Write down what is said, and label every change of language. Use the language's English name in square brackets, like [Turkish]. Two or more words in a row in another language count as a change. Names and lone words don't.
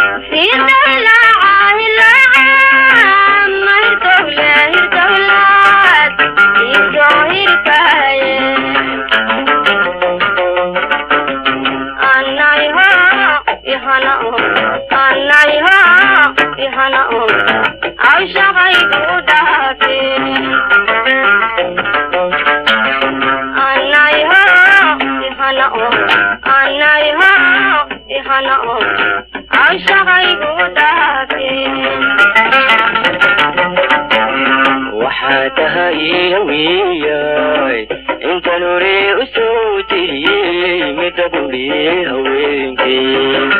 [Somali] Sida la ilaha, mahir dogle, doglad. Isoo hirtaaye. Anay ho, ihana o, anay ho, ihana o, aw shaqay ku dhaafe. Anay ho, ihana o, anay ho, ihana o, aw shaqay ku dhaafe. Waxaa tahay haweeney, inta nuri u soo tiriyey, midda guri haweenkii.